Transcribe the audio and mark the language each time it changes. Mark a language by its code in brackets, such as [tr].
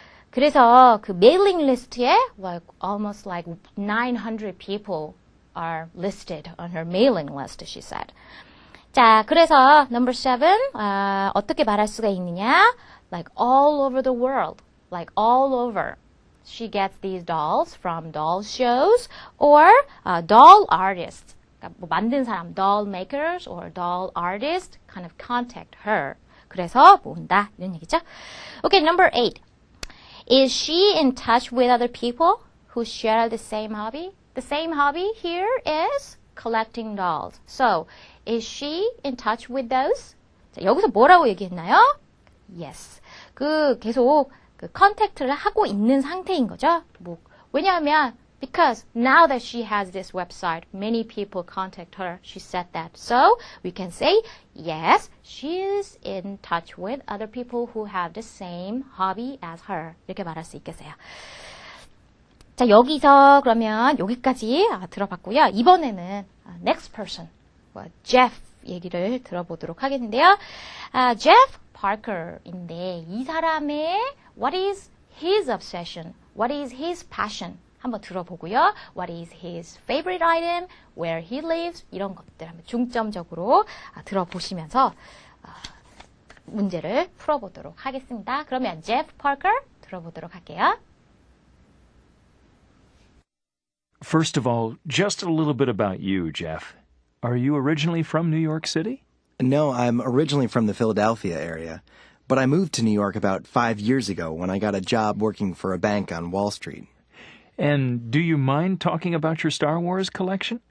[ko] 그래서 그 메일링 리스트에 [en] like almost like 900 people are listed on her mailing list, she said. [ko] 자, 그래서 number 7, 어떻게 말할 수가 있느냐? [en] Like all over the world, like all over. She gets these dolls from doll shows or doll artists. [ko] 그러니까 뭐 만든 사람, [en] doll makers or doll artists kind of contact her. [ko] 그래서 모은다 이런 얘기죠. [en] Okay, number 8. Is she in touch with other people who share the same hobby? The same hobby here is collecting dolls. So, is she in touch with those? [ko] 자, 여기서 뭐라고 얘기했나요? [en] Yes. [ko] 계속 컨택트를 하고 있는 상태인 거죠. 왜냐하면 [en] because now that she has this website, many people contact her. She said that. So, we can say yes, she is in touch with other people who have the same hobby as her. [ko] 이렇게 말할 수 있겠어요. 자, 여기서 그러면 여기까지 들어봤고요. 이번에는 [en] next person, [ko] Jeff 얘기를 들어보도록 하겠는데요. [en] Jeff Parker인데 [ko] 이 사람의 [en] what is his obsession? What is his passion? [ko] 한번 들어보고요. [en] What is his favorite item? Where he lives? [ko] 이런 것들 한번 중점적으로 들어보시면서 문제를 풀어보도록 하겠습니다. 그러면 Jeff Parker 들어보도록 할게요. [en] First of all, just a little bit about you, Jeff. Are you originally from New York City? No, I'm originally from the Philadelphia area, but I moved to New York about 5 years ago when I got a job working for a bank on Wall Street. And do you mind talking about your Star Wars collection?